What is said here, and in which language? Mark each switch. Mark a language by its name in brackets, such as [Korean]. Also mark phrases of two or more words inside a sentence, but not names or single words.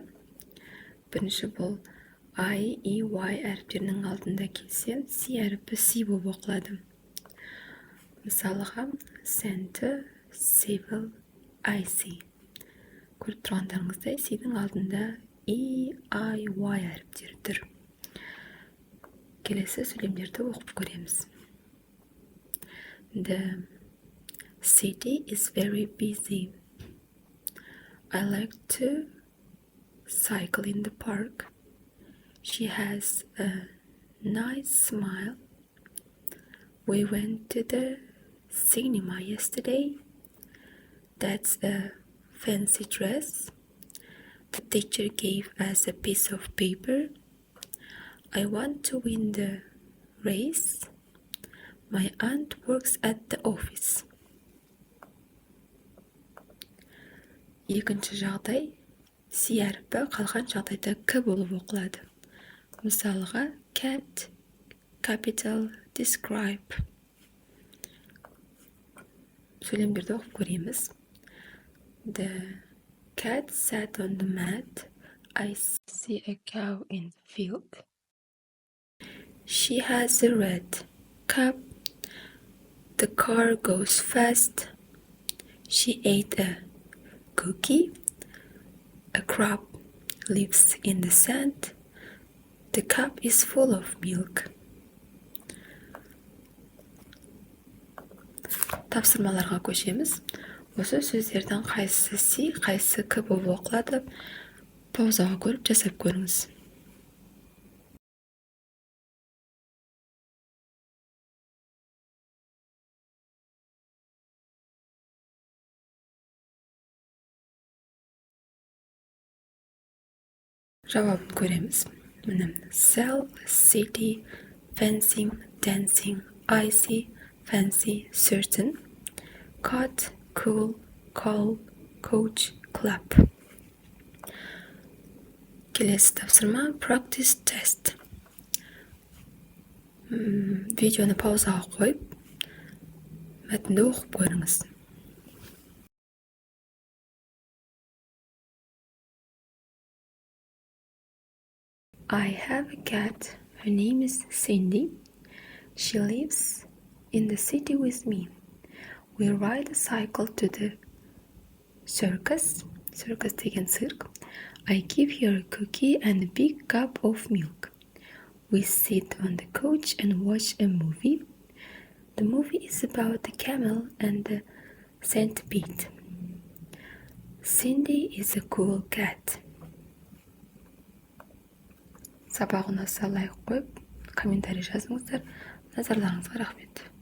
[Kazakh] Бірінші бұл I, E, Y әріптерінің алдында келсе, C әріпі C болып оқылады. [English] Мысалыға, center, civil, IC. [Kazakh] Көріп тұрғандарыңыздай, C-дің алдында E, I, Y әріптері тұр. Келесі сөйлемдерді оқып көреміз. [English] The city is very busy. I like to cycle in the park. She has a nice smile. We went to the cinema yesterday. That's a fancy dress. The teacher gave us a piece of paper. I want to win the race. My aunt works at the office. [Kazakh] Екінші жағдай, C әріпі қалған жағдайда К болып оқылады. Мысалға, [English] cat, capital, describe. [Kazakh] Сөйлемдерді оқып көреміз. [English] The cat sat on the mat. I see a cow in the field. She has a red cap. The car goes fast. She ate a cookie. A crab lives in the sand. The cup is full of milk. [Kazakh] Тапсырмаларға көшеміз. Осы сөздердің қайсысы C, қайсысы К болып оқылады. Паузаға көріп жасап көріңіз. Жауабын көреміз. [English] Sell, city, fencing, dancing, icy, fancy, certain, cut, cool, call, coach, clap. [Kazakh] Келесі тапсырма [English] practice test. [Kazakh] Видеоны паузаға қойып, мәтінді оқып көріңіз. [English] I have a cat. Her name is Cindy. She lives in the city with me. We ride a cycle to the circus. [Kazakh] Circus деген цирк. [English] I give her a cookie and a big cup of milk. We sit on the couch and watch a movie. The movie is about the camel and the centipede. Cindy is a cool cat. [Kazakh] Сабақ ұнаса лайк қойып, комментарий жазыңыздар. Назарларыңызға рахмет.